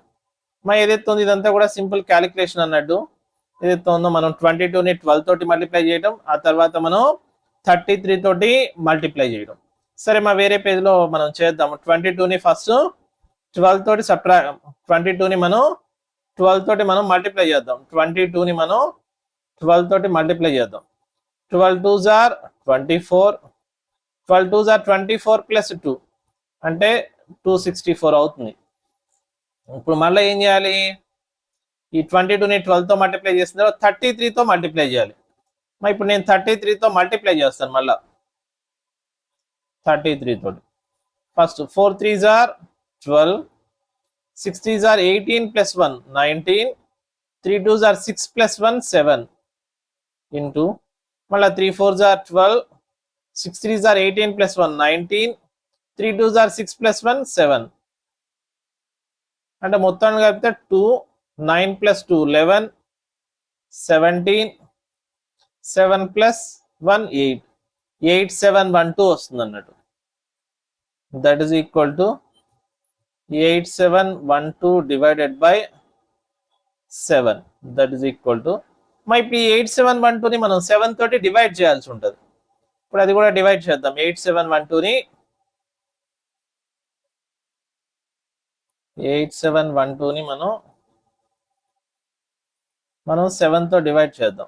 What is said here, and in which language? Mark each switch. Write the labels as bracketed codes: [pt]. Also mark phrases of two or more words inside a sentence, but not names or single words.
[te] మా ఏదైతే ఉందో ఇదంతా కూడా [en] simple calculation [te] అన్నట్టు. ఏదైతే ఉందో మనం 22ని 12 తోటి మల్టిప్లై చేయడం, ఆ తర్వాత మనం 33 తోటి మల్టిప్లై చేయడం. సరే, మా వేరే పేజ్లో మనం చేద్దాము. 22ని ఫస్ట్ 12 తోటి 22ని మనం 12 తోటి మనం మల్టిప్లై చేద్దాం. 22ని మనం 12 తోటి మల్టిప్లై చేద్దాం. [en] 12 2s are 24, 12 2s are 24 ప్లస్ 2 [te] అంటే 264 అవుతుంది. ఇప్పుడు మళ్ళీ ఏం చేయాలి, ఈ 22ని 12 తో మల్టిప్లై చేసిన తర్వాత 33 తో మల్టిప్లై చేయాలి. మరి ఇప్పుడు నేను 33 తో మల్టిప్లై చేస్తాను. మళ్ళా 33 తోటి ఫస్ట్ [en] 4 3s are 12, 6 3s are 18 plus 1 19, 3 2s are 6 plus 1 7 ఇంటూ మళ్ళీ 3 4s are 12, 6 3s are 18 plus 1 19, 3 2s are 6 plus 1 7 [te] అంటే మొత్తాన్ని కలిపితే 2 9 plus 2 11 17 7 plus 1 8 8712 వస్తుంది అన్నట్టు. [en] that is equal to 8712 divided by 7, that is equal to, [te] మరి ఇప్పుడు ఈ 8712ని మనం 7 తోటి డివైడ్ చేయాల్సి ఉంటుంది. ఇప్పుడు అది కూడా డివైడ్ చేద్దాం. 8712ని 8712ని మనం 7 తో డివైడ్ చేద్దాం.